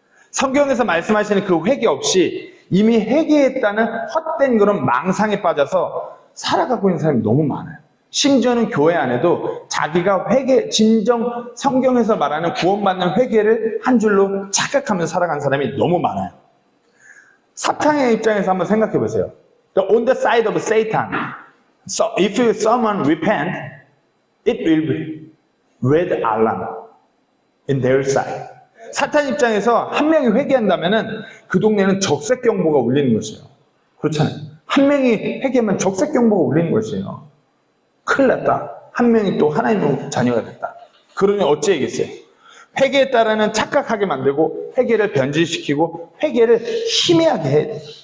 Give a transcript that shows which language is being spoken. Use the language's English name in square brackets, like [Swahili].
[Korean] 성경에서 말씀하시는 그 회개 없이 이미 회개했다는 헛된 그런 망상에 빠져서 살아가고 있는 사람이 너무 많아요. 심지어는 교회 안에도 자기가 진정 성경에서 말하는 구원받는 회개를 한 줄로 착각하면서 살아가는 사람이 너무 많아요. 사탄의 입장에서 한번 생각해 보세요. [English] On the side of Satan, so if someone repent, it will be red alarm in their side. [Korean] 사탄 입장에서 한 명이 회개한다면은 그 동네는 적색 경보가 울리는 것이에요. 그렇잖아요. 한 명이 회개하면 적색 경보가 울리는 것이에요. 큰일 났다. 한 명이 또 하나님의 자녀가 됐다. 그러니 어찌해야겠어요? 회개에 따르는 착각하게 만들고 회개를 변질시키고 회개를 희미하게 해야 돼요.